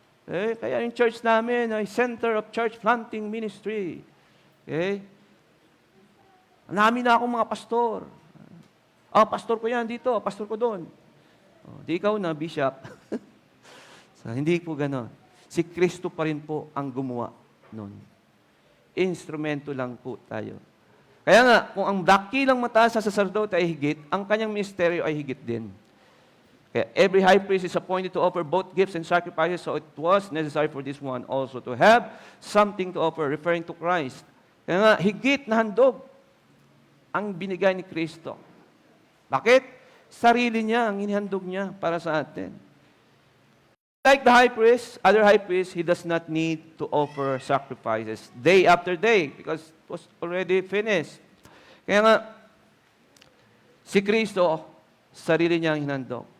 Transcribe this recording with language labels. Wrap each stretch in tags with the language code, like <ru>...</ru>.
<tl>Kaya yung church namin ay Center of Church Planting Ministry.</tl> <en>Okay?</en> <tl>Marami na akong mga pastor. Pastor ko yan dito, pastor ko doon. Di ikaw na, bishop. So, hindi po ganon. Si Kristo pa rin po ang gumawa nun. Instrumento lang po tayo. Kaya nga, kung ang dakilang mataas sa sacerdote ay higit, ang kanyang ministeryo ay higit din.</tl> <en>Kaya every high priest is appointed to offer both gifts and sacrifices, so it was necessary for this one also to have something to offer, referring to Christ.</en> <tl>Kaya nga, higit na handog ang binigay ni Kristo. Bakit? Sarili niya ang inihandog niya para sa atin.</tl> <en>Like the high priest, other high priest, he does not need to offer sacrifices day after day because it was already finished.</en> <tl>Kaya nga, si Kristo, sarili niya ang hinandog.</tl>